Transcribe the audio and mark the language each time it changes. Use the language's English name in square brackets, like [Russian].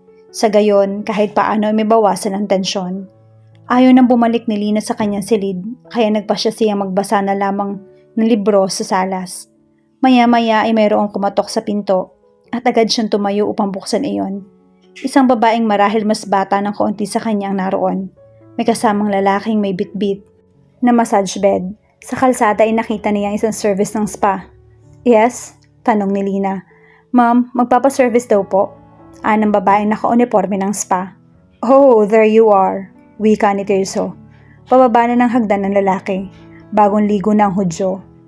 [Filipino] Sa gayon, kahit paano ay may bawasan ang tensyon. Ayaw nang bumalik ni Lina sa kanyang silid, kaya nagpasya siyang magbasa na lamang ng libro sa salas. Maya-maya ay mayroong kumatok sa pinto at agad siyang tumayo upang buksan iyon. Isang babaeng marahil mas bata ng kaunti sa kanya ang naroon. May kasamang lalaking may bit-bit na massage bed. Sa kalsada ay nakita niya isang service ng spa. [English] Yes? [Filipino] Tanong ni Lina. Ma'am, magpapaservice daw po. Ng babaeng naka-uniforme ng spa. [English] Oh, there you are. [Filipino] Wika ni Tirso. Pababa na ng hagdan ng lalaki. Bagong ligo na ang hudyo.